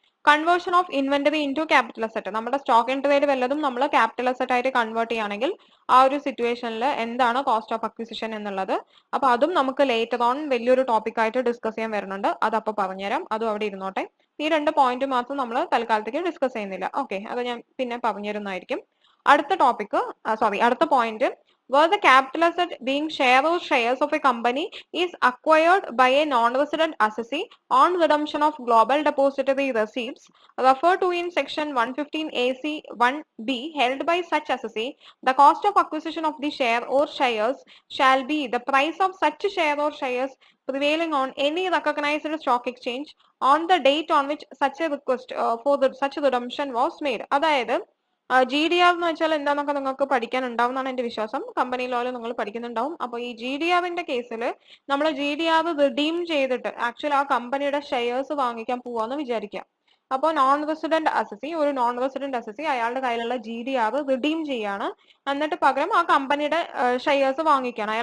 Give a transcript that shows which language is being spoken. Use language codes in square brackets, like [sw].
[ml] Conversion of inventory into capital asset, നമ്മുടെ stock in trade വല്ലതും നമ്മൾ ക്യാപിറ്റൽ അസറ്റ് ആയിട്ട് കൺവേർട്ട് ചെയ്യുകയാണെങ്കിൽ ആ ഒരു സിറ്റുവേഷനിൽ എന്താണ് കോസ്റ്റ് ഓഫ് അക്വിസിഷൻ എന്നുള്ളത്, അപ്പൊ അതും നമുക്ക് ലേറ്റർ ഓൺ വലിയൊരു ടോപ്പിക് ആയിട്ട് ഡിസ്കസ് ചെയ്യാൻ വരുന്നുണ്ട്. അത് അപ്പൊ പറഞ്ഞുതരാം, അതും അവിടെ ഇരുന്നോട്ടെ. ഈ രണ്ട് പോയിന്റ് മാത്രം നമ്മൾ തൽക്കാലത്തേക്ക് ഡിസ്കസ് ചെയ്യുന്നില്ല. ഓക്കെ, അത് ഞാൻ പിന്നെ പറഞ്ഞിരുന്നതായിരിക്കും. അടുത്ത ടോപ്പിക്, അടുത്ത point, [en] where the capital asset being share or shares of a company is acquired by a non-resident assessee on redemption of global depository receipts referred to in section 115 AC 1B held by such assessee, the cost of acquisition of the share or shares shall be the price of such share or shares prevailing on any recognized stock exchange on the date on which such a request for such redemption was made. [ml] അതായത് GDR എന്ന് വെച്ചാൽ എന്താന്നൊക്കെ നിങ്ങൾക്ക് പഠിക്കാൻ ഉണ്ടാവുന്നതാണ് എന്റെ വിശ്വാസം. Company ലോയിൽ നിങ്ങൾ പഠിക്കുന്നുണ്ടാവും. അപ്പൊ ഈ GDRന്റെ കേസിൽ നമ്മൾ GDR റിഡീം ചെയ്തിട്ട് ആക്ച്വലി ആ കമ്പനിയുടെ ഷെയർസ് വാങ്ങിക്കാൻ പോവാന്ന് വിചാരിക്കാം. അപ്പോൾ നോൺ റെസിഡന്റ് അസസി, ഒരു നോൺ റെസിഡന്റ് അസസി അയാളുടെ കയ്യിലുള്ള GDR റിഡീം ചെയ്യാണ്, എന്നിട്ട് പകരം ആ കമ്പനിയുടെ ഷെയർസ് വാങ്ങിക്കുകയാണ്.